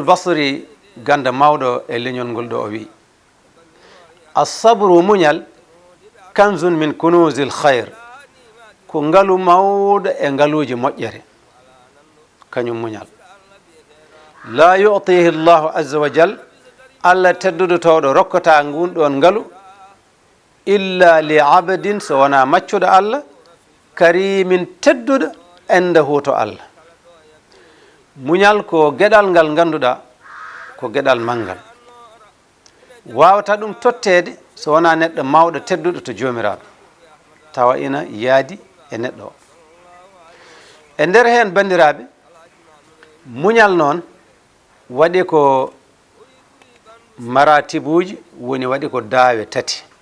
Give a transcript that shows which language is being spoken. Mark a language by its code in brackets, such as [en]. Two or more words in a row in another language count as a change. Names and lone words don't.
[ff] basri ganda mawɗo e leñol ngol ɗo o wi assabru muñal [ar] كنز من كنوز الخير [ff] ko ngalu mawɗo e ngaluji moƴƴere kañum muñal [ar] لا يؤتيه الله عز وجل [ff] allah tedduɗo towɗo rokkata ngun ɗon ngalu illa [ar] لعبد [ff] so wona maccuɗo allah karimin tedduɗo endahu to allah muñal ko geɗal ngal ganduɗa ko geɗal manggal wawata ɗum tottede so wona neɗɗo mawɗo tedduɗo to jomiraɗo tawa ina yaadi e neɗɗo o e nder hen bandiraɓe muñal noon waɗi ko maratibuji woni waɗi ko daawe tati